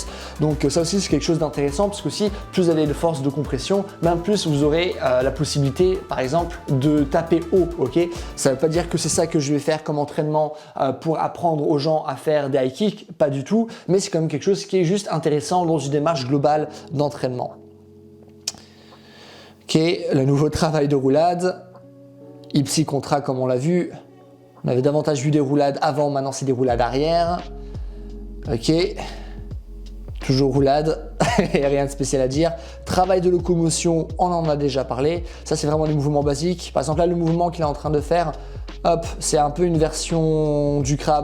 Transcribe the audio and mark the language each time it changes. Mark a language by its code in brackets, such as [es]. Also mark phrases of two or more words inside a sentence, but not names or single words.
[fr] Donc ça aussi c'est quelque chose d'intéressant parce que aussi plus vous avez de force de compression, plus vous aurez la possibilité par exemple de taper haut, ok? Ça ne veut pas dire que c'est ça que je vais faire comme entraînement pour apprendre aux gens à faire des [en] high kicks, [fr] pas du tout, mais c'est quand même quelque chose qui est juste intéressant dans une démarche globale d'entraînement. Ok, le nouveau travail de roulade. Ipsi contra comme on l'a vu. On avait davantage vu des roulades avant, maintenant c'est des roulades arrière. Ok. Toujours roulade, il n'y a rien de spécial à dire. Travail de locomotion, on en a déjà parlé. Ça c'est vraiment des mouvements basiques. Par exemple là le mouvement qu'il est en train de faire, hop, c'est un peu une version du crabe.